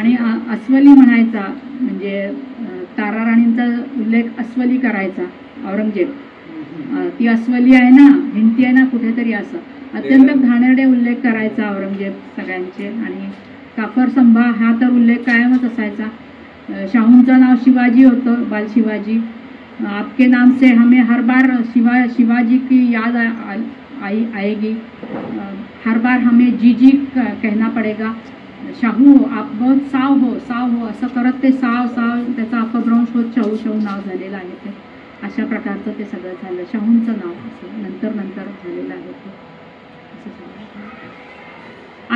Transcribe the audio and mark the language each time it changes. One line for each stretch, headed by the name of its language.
Marathi: आणि अस्वली म्हणायचा, म्हणजे तारा राणींचा उल्लेख अस्वली करायचा औरंगजेब. ती अस्वली आहे ना, भिंती आहे ना कुठेतरी, असं अत्यंत घाणेरडे उल्लेख करायचा औरंगजेब सगळ्यांचे. आणि काफर संभा हा तर उल्लेख कायमच असायचा. शाहूंचं नाव शिवाजी होतं, बाल शिवाजी.
Hindi: आपके नाम से हमें हर बार शिवाजी की याद आएगी, हर बार हमें जी कहना पड़ेगा.
Marathi: शाहू
Hindi: आप बहुत साव हो
Marathi: असं करत ते साव त्याचा अपभ्रंश होत शाहू नाव झालेलं आहे. ते अशा प्रकारचं ते सगळं झालं. शाहूंचं नाव असं नंतर झालेलं आहे ते असं झालं.